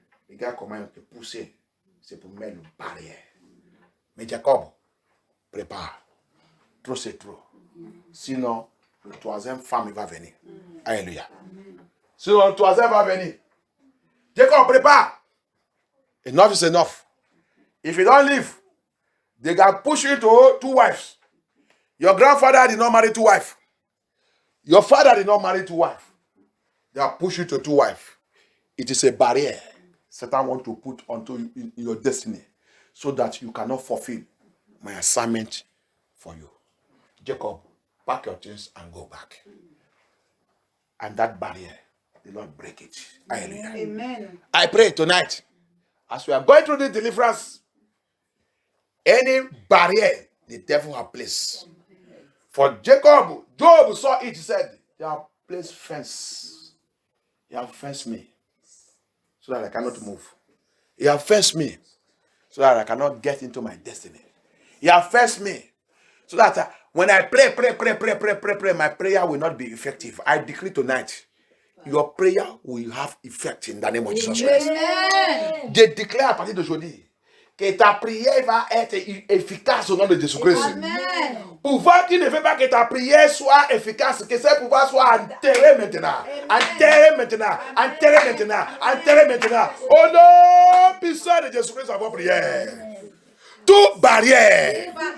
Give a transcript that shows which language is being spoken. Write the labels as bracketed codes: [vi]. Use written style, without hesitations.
[fr] Regarde comment il te poussé. C'est pour mettre une barrière. Mais Jacob, prépare. Trop c'est trop. Sinon, le troisième femme il va venir. Alléluia. Sinon, le troisième va venir. Jacob, prépare. [en] Enough is enough. If you don't leave, they can push you to 2 wives. Your grandfather did not marry 2 wives. Your father did not marry 2 wives. They are push you to 2 wives. It is a barrier Satan wants to put onto you in your destiny so that you cannot fulfill my assignment for you. Jacob, pack your things and go back. And that barrier, the Lord break it. Hallelujah. Amen. I pray tonight, as we are going through this deliverance, any barrier the devil has placed. For Jacob, Job saw it, he said, they have placed fence. You have fenced me so that I cannot move. You have fenced me so that I cannot get into my destiny. You have fenced me so that when I pray, my prayer will not be effective. I decree tonight, your prayer will have effect in the name of Jesus Christ. [fr] Je déclare à partir d'aujourd'hui que ta prière va être efficace au nom de Jésus-Christ. Pouvoir qui ne veut pas que ta prière soit efficace, que ce pouvoir soit enterré maintenant. Enterré maintenant. Enterré maintenant. Enterré maintenant. Au nom puissant de Jésus-Christ, à vos prières. Toute barrière.